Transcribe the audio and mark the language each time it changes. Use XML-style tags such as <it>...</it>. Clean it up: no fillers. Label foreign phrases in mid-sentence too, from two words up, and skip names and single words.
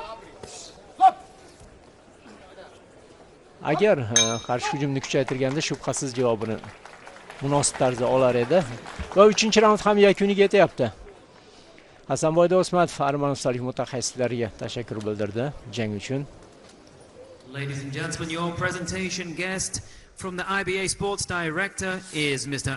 <uz>Agar qarshi hujumni kuchaytirganda shubhasiz javobini munosib tarzda olar edi. Va 3-raund ham yakuniga yetyapti. Hasanboy Do'smatov armanistonlik mutaxassislarga tashakkur bildirdi jang uchun.</uz> <en>Ladies and gentlemen, your presentation guest from the IBA Sports Director is Mr.</en>